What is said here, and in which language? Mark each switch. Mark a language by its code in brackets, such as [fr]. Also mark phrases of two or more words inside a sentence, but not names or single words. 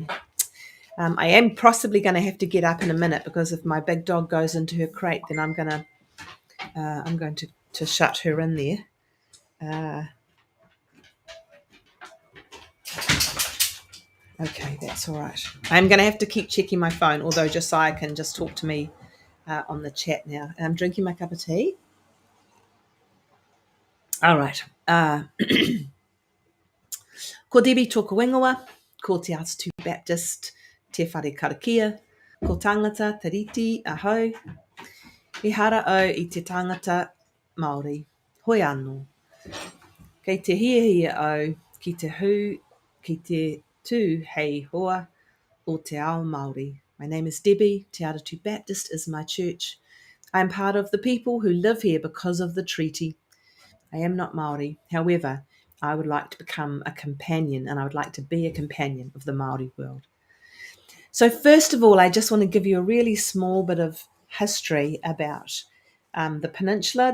[en] I am possibly going to have to get up in a minute because if my big dog goes into her crate, then I'm going to shut her in there. Okay, that's all right. I'm going to have to keep checking my phone, although Josiah can just talk to me on the chat now. I'm drinking my cup of tea. All right. [mi] Ko Debbie tōku ingoa, ko Te Atatu Baptist, te whare karakia, ko tangata tariti ahau, I hara au I te tangata Māori, hoi anō. Kei te hiahia au, ki te hu, ki te tū hei hoa o te ao Māori. [en] My name is Debbie. Te Atatu Baptist is my church. I am part of the people who live here because of the treaty. I am not Māori. However, I would like to become a companion, and I would like to be a companion of the Māori world. So first of all, I just want to give you a really small bit of history about the peninsula.